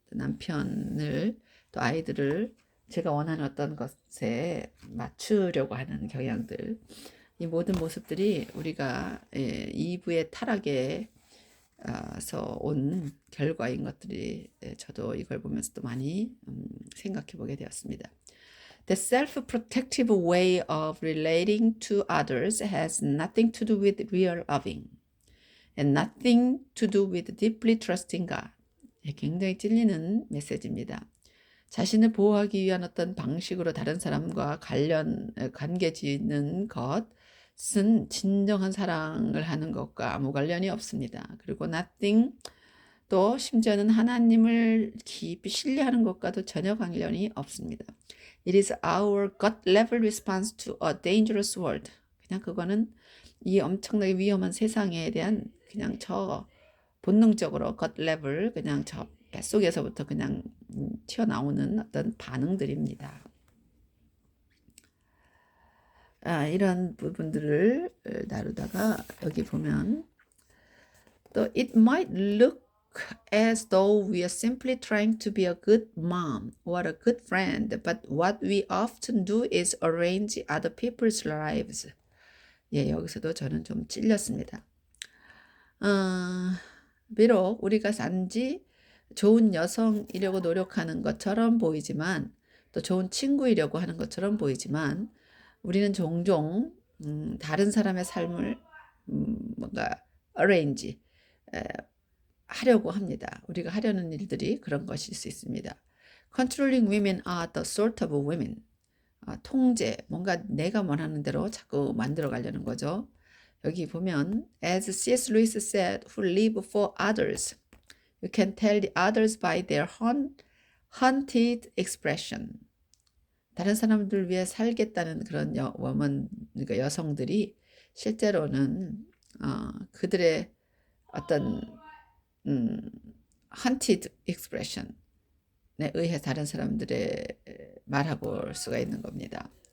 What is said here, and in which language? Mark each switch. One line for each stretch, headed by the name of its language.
Korean: 남편을 또 아이들을 제가 원하는 어떤 것에 맞추려고 하는 경향들, 이 모든 모습들이 우리가 이브의 타락에서 온 결과인 것들이 저도 이걸 보면서 또 많이 생각해 보게 되었습니다.
English: The self-protective way of relating to others has nothing to do with real loving and nothing to do with deeply trusting God.
Korean: 굉장히 찔리는 메시지입니다. 자신을 보호하기 위한 어떤 방식으로 다른 사람과 관계 짓는 것은 진정한 사랑을 하는 것과 아무 관련이 없습니다. 그리고 nothing, 또 심지어는 하나님을 깊이 신뢰하는 것과도 전혀 관련이 없습니다.
English: It is our gut level response to a dangerous world.
Korean: 그냥 그거는 이 엄청나게 위험한 세상에 대한 그냥 저 본능적으로 gut level, 그냥 저 뱃속에서부터 그냥 튀어나오는 어떤 반응들입니다. 이런 부분들을 다루다가 여기 보면 또
English: it might look as though we are simply trying to be a good mom or a good friend, but what we often do is arrange other people's lives.
Korean: 예, 여기서도 저는 좀 찔렸습니다. 비록 우리가 단지 좋은 여성이려고 노력하는 것처럼 보이지만, 또 좋은 친구이려고 하는 것처럼 보이지만, 우리는 종종 다른 사람의 삶을 뭔가 arrange 하려고 합니다. 우리가 하려는 일들이 그런 것일 수 있습니다.
English: Controlling women are the sort of women.
Korean: 통제, 뭔가 내가 원하는 대로 자꾸 만들어 가려는 거죠. 여기 보면
English: as C.S. Lewis said, who live for others. You can tell the others by their hunted expression.
Korean: 다른 사람들 위해 살겠다는 그런 그러니까 여성들이 실제로는 그들의 어떤
English: hunted expression
Korean: 에 의해 다른 사람들의 말하고 올 수가 있는 겁니다.